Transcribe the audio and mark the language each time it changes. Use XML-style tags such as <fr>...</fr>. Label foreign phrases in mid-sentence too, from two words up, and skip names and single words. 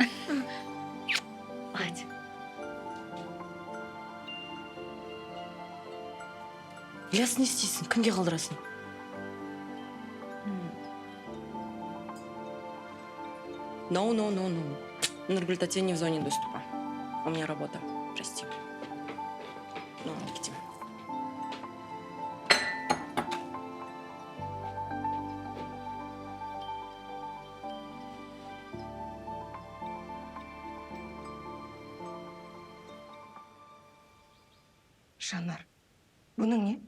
<kk>Hadi. Ильяс, не істейсің? Кімге қалдырасың?</kk> <en>No.</en> <ru>Нұргүл тәте не в зоне доступа. У меня работа. Прости. Ну, летим.</ru> <kk>Жанар, бұның не?</kk>